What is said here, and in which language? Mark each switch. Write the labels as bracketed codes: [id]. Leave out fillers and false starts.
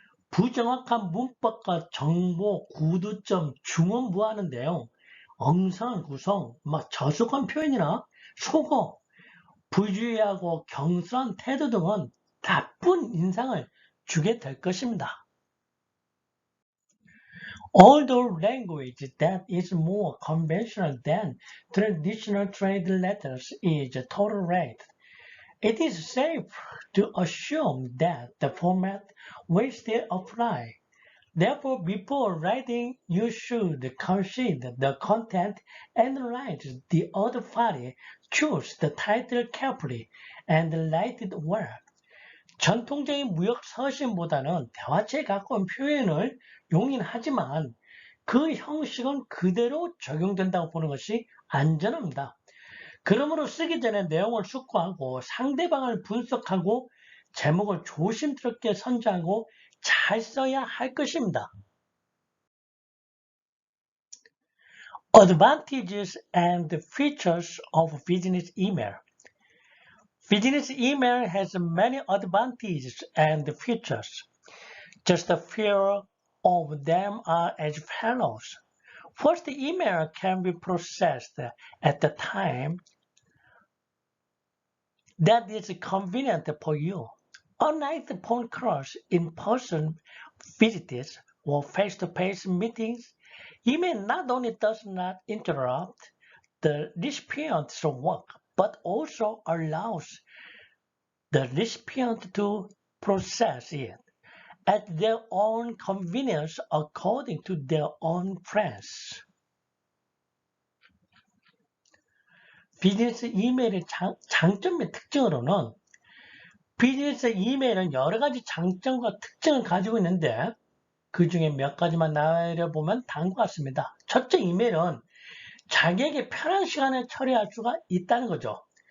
[ko] 부정확한 문법과 정보, 구두점, 중언부하는 내용, 엉성한 구성, 저속한 표현이나 속어, 부주의하고 경솔한 태도 등은 나쁜 인상을 주게 될 것입니다. [en] Although language that is more conventional than traditional trade letters is tolerated, it is safe to assume that the format will still apply. Therefore, before writing, you should consider the content, analyze the other party, choose the title carefully, and write it well. [ko] 전통적인 무역 서신보다는 대화체에 가까운 표현을 용인하지만 그 형식은 그대로 적용된다고 보는 것이 안전합니다. 그러므로 쓰기 전에 내용을 숙고하고 상대방을 분석하고 제목을 조심스럽게 선정하고 잘 써야 할 것입니다. [en] Advantages and features of business email. Business email has many advantages and features. Just a few of them are as follows. First, the email can be processed at the time that is convenient for you. Unlike the phone calls, in-person visits, or face-to-face meetings, email not only does not interrupt the recipient's work, but also allows the recipient to process it at their own convenience according to their own plans. [ko] 비즈니스 이메일의 장점 및 특징으로는 비즈니스 이메일은 여러 가지 장점과 특징을 가지고 있는데 그 중에 몇 가지만 나열해보면 다음과 같습니다. 첫째, 이메일은 자기에게 편한 시간에 처리할 수가 있다는 거죠.